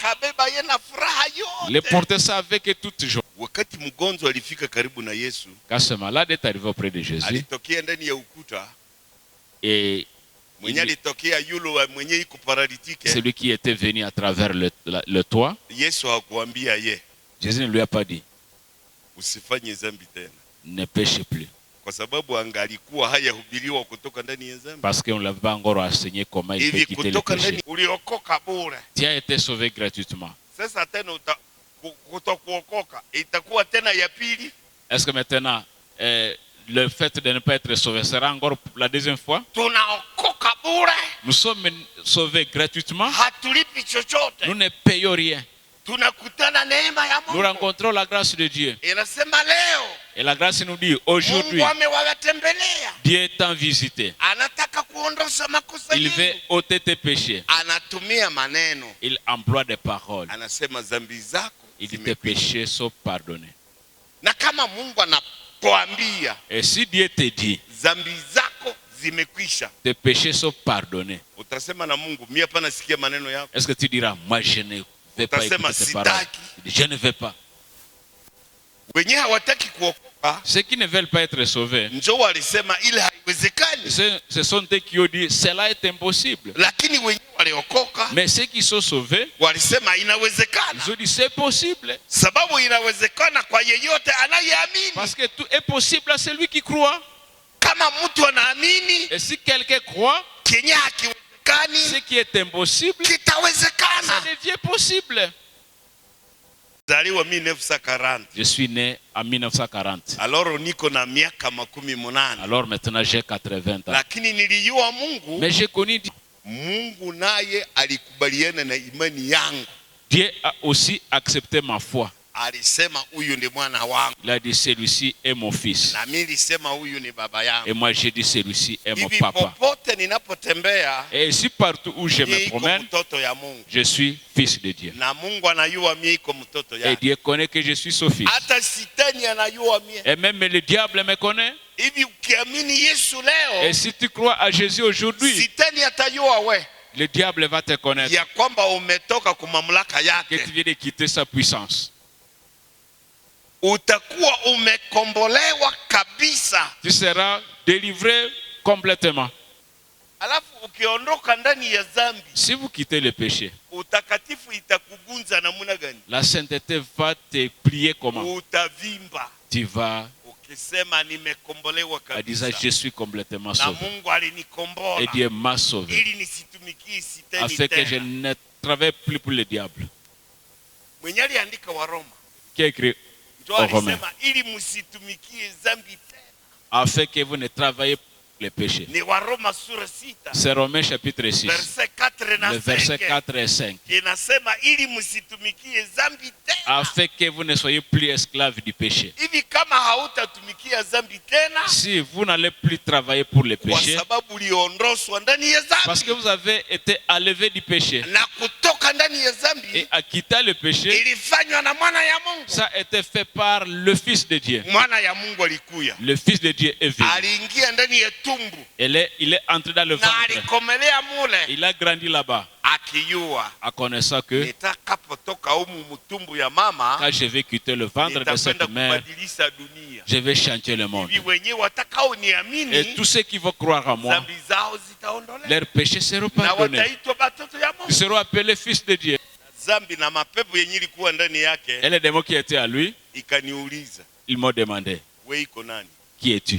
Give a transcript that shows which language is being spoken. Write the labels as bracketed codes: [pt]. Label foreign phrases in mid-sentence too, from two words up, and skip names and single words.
[fr] Il a porté ça avec toute joie. Quand ce malade est arrivé auprès de Jésus, et celui qui était venu à travers le toit, Jésus ne lui a pas dit, ne péchez plus. Parce qu'on ne l'avait pas encore enseigné comment il peut quitter le péché. Tu as été sauvé gratuitement. [sw] kutokuokoka itakuwa tena ya pili? [fr] Est-ce que maintenant le fait de ne pas être sauvé sera encore la deuxième fois? [sw] Tunaokoka bure. [fr] Nous sommes sauvés gratuitement. [sw] Hatulipi chochote. [fr] Nous ne payons rien. [sw] Tunakutana neema ya Mungu. [fr] Nous rencontrons la grâce de Dieu. [sw] Inasema leo. [fr] Et la grâce nous dit aujourd'hui, [sw] Mungu amewatembelea. [fr] Dieu est en visité. [sw] Anataka kuondosha makosa [fr] Il [sw] yenu. [fr] veut ôter tes péchés. [sw] Anatumia maneno. [fr] Il emploie des paroles. [sw] Anasema dhambi zako. [fr] Il dit tes péchés sont pardonnés. [sw] Na kama Mungu anakuambia, [fr] et si Dieu te dit, [sw] dhambi zako zimekwisha, [fr] tes péchés sont pardonnés, [sw] utasema na Mungu, mimi hapa nasikia maneno yako. [fr] Est-ce que tu diras, moi je ne vais pas écouter tes paroles? Je ne vais pas. [sw] Wenye hawataki kuokoka, [fr] ceux qui ne veulent pas être sauvés, [sw] njoo walisema ile haiwezekani. [fr] Ce sont eux qui ont dit cela est impossible. [sw] Lakini wenye waliokoka, [fr] mais ceux qui sont sauvés, [sw] walisema inawezekana. [fr] Ils ont dit c'est possible. [sw] Sababu inawezekana kwa yeyote anayeamini. [fr] Parce que tout est possible à celui qui croit. [sw] Kama mtu anaamini, [fr] et si quelqu'un croit, [sw] kenye hakiwezekani, [fr] ce qui est impossible, [sw] kitawezekana. [fr] Ça devient possible. Je suis né en 1940. [sw] Alors niko na miaka 80. [fr] Alors maintenant j'ai 80 ans. [sw] Lakini nilijua Mungu. [fr] Mais j'ai connu Dieu. [sw] Mungu naye alikubaliana na imani yangu. [fr] Dieu a aussi accepté ma foi. [sw] Alisema huyu ndi mwana wangu. [fr] Il a dit celui-ci est mon fils. [sw] Na mimi nilisema huyu ni baba yangu. [fr] Et moi j'ai dit celui-ci est mon papa. [sw] Popote ninapotembea, [fr] et ici partout où je me promène, je suis fils de Dieu. [sw] Na Mungu anajua mimi niko mtoto yake. [fr] Et Dieu connaît que je suis son fils. [sw] Hata sitani anajua mimi. [fr] Et même le diable me connaît. [sw] Hivi ukiamini Yesu leo, [fr] et si tu crois à Jésus aujourd'hui, [sw] sitani atajua wewe. [fr] Le diable va te connaître. [sw] Ya kwamba umetoka kwa mamlaka yake. [fr] Que tu viens de quitter sa puissance. [sw] Utakuwa umekombolewa kabisa. [fr] Tu seras délivré complètement. [sw] Alafu ukiondoka ndani ya dhambi, [fr] si vous quittez le péché, [sw] utakatifu itakugunza namna gani? [fr] La sainteté va te plier comment? [sw] Utavimba. [fr] Tu vas [sw] ukisema nimekombolewa kabisa. [fr] disant je suis complètement sauvé. [sw] Na Mungu alinikombola. [fr] Et Dieu m'a sauvé. [sw] Ili nisitumikie sitani [fr] afin que je ne travaille plus pour le diable. [sw] Mwenye aliandika wa Roma. [fr] Qui a écrit aux Romains? [sw] Ili msitumikie dhambi tena. [fr] Afin que vous ne travaillez pas les péchés. [sw] Ni wa Roma sura 6. [fr] C'est Romains chapitre 6. [sw] Verset 4 na 5. [fr] Le verset 4 et 5. [sw] Inasema ili msitumikie dhambi tena. [fr] Afin que vous ne soyez plus esclaves du péché. [sw] Hivi kama hautatumikia dhambi tena, [fr] si vous n'allez plus travailler pour le péché, [sw] kwa sababu uliondoshwa ndani ya dhambi, [fr] parce que vous avez été enlevé du péché, [sw] na kutoka ndani ya dhambi, [fr] et à quitter le péché, [sw] ilifanywa na mwana ya Mungu. [fr] Ça a été fait par le Fils de Dieu. [sw] Mwana ya Mungu alikuya. [fr] Le Fils de Dieu est venu. [sw] Aliingia ndani ya tumbu. [fr] Il est entré dans le ventre. [sw] Na alikomelea mule. [fr] Il a grandi là-bas. [sw] Akijua. [fr] En connaissant que [sw] nitakapotoka humu mtumbu ya mama, [fr] quand je vais quitter le ventre de cette mère, je vais changer le monde. Et tous ceux qui vont croire en moi, leurs péchés seront pardonnés. Ils seront appelés fils de Dieu. Et les démons qui étaient à lui, ils m'ont demandé, qui es-tu?